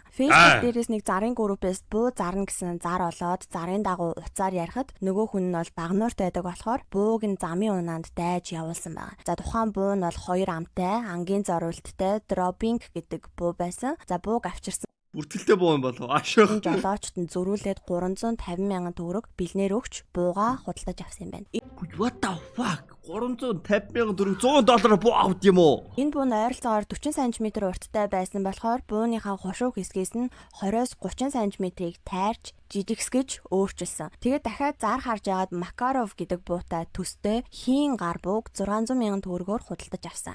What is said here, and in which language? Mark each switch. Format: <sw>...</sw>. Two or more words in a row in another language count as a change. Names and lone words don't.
<mn>Facebook дээрээс нэг зарын группээс буу зарна гэсэн зар олоод зарын дагуу уцаар ярихад нөгөө хүн нь бол багнуурт байдаг болохоор бууг нь замын унаанд дайж явуулсан байна. За тухайн буу нь бол 2 амтай, ангийн зориулттай Dropping гэдэг буу байсан. За бууг авчирсан бүртгэлтэй буу юм болов ашиг. Жолоочд нь зөрүүлээд 350 мянган төгрөг бэлнээр өгч бууга худалдаж авсан юм байна.</mn> <en>What the fuck?</en> <mn>350 мянган төгрөг $100 буу авд юм уу? Энэ буу нь ойролцоогоор 40 см урттай байсан болохоор бууныхаа хошууг хэсгээс нь 20-30 см-ийг тайрч жижигсгэж өөрчилсөн. Тэгээд дахиад зар харж агаад Makarov гэдэг буутай төстэй хийн гар бууг 600 мянган төгрөгөөр худалдаж авсан.</mn>